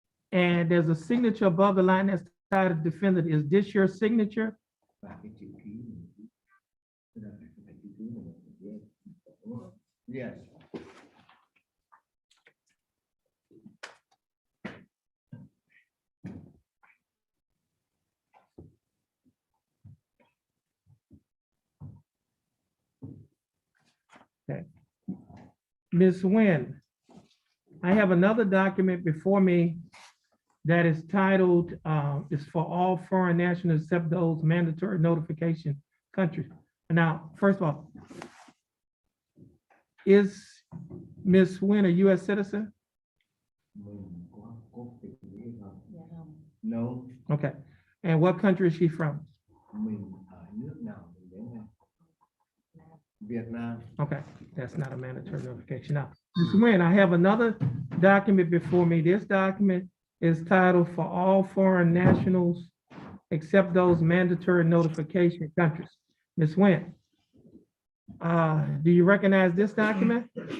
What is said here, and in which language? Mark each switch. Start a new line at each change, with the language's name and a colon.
English: And there's a signature above the line that's titled defendant. Is this your signature?
Vietnamese: Và cái chữ ký mình cái đó là phải chữ ký mình yes.
English: Ms. Nguyen, I have another document before me that is titled, is for all foreign nationals except those mandatory notification countries. Now, first of all, is Ms. Nguyen a US citizen?
Vietnamese: Mình có quốc tịch Mỹ không?
English: No. Okay, and what country is she from?
Vietnamese: Mình ở nước nào mình đến đây? Việt Nam.
English: Okay, that's not a mandatory notification. Now, Ms. Nguyen, I have another document before me. This document is titled for all foreign nationals except those mandatory notification countries. Ms. Nguyen, do you recognize this document?